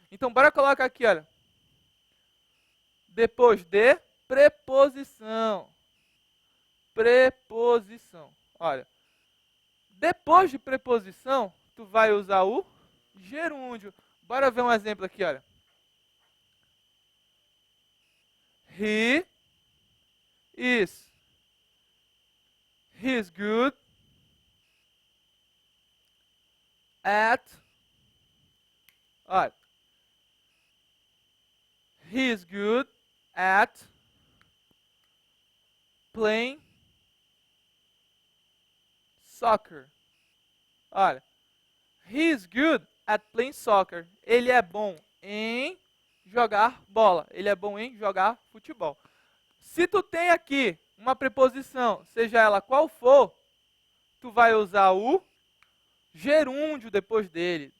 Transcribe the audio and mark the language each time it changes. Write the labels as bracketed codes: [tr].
[pt] Então, bora colocar aqui, olha. Depois de preposição. Preposição. Olha. Depois de preposição, tu vai usar o gerúndio. Bora ver um exemplo aqui, olha. [en] He is good at, olha, he is good at playing soccer. Olha, he is good at playing soccer. [pt] Ele é bom em jogar bola. Ele é bom em jogar futebol. Se tu tem aqui uma preposição, seja ela qual for, tu vai usar o gerúndio depois dele.